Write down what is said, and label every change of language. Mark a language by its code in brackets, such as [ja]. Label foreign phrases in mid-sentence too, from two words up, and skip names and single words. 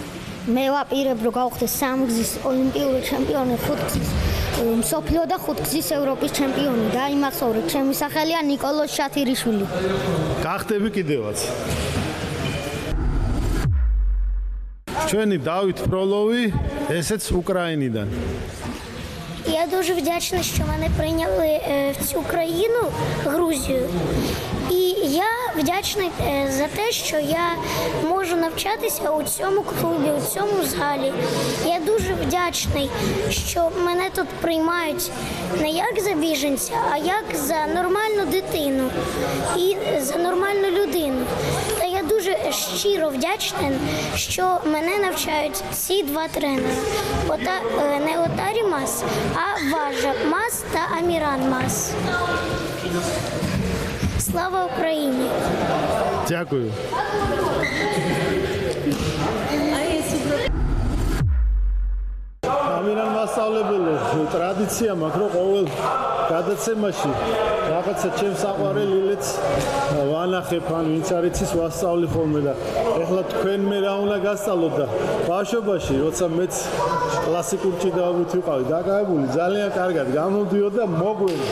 [ka] მე ვაპირებ რომ გავხდე სამგზის ოლიმპიური ჩემპიონი, ხუთგზის მსოფლიო და ხუთგზის ევროპის ჩემპიონი. დაიმახსოვრე, ჩემი სახელია ნიკოლოს შათირიშვილი. გახდები კიდევაც. ჩვენი დავით ფროლოვი, ესეც უკრაინიდან. [uk] Я дуже вдячна, що мене прийняли в цю країну, Грузію. І я вдячний за те, що я можу навчатися у цьому клубі, у цьому залі. Я дуже вдячний, що мене тут приймають не як за біженця, а як за нормальну дитину і за нормальну людину. Та я дуже щиро вдячний, що мене навчають ці два тренери. Не Отарі Мас, а Важа Мас та Аміран Мас. Слава Україні! Дякую. [ka] ამირან მასწავლებელო, ტრადიცია მაქვს, რომ ყოველ გადაცემაში რაღაცა ჩემს საყვარელ ილეთს ვანახებ, ან ვინც არის ის ვასწავლი ხოლმე და ეხლა თქვენ მე რა უნდა გასწავლოთ და ბავშვობაში, როცა მეც კლასიკურ ჭიდაობით ვიყავი, დაკავებული, ძალიან კარგად გამოდიოდ და მოგვერდი.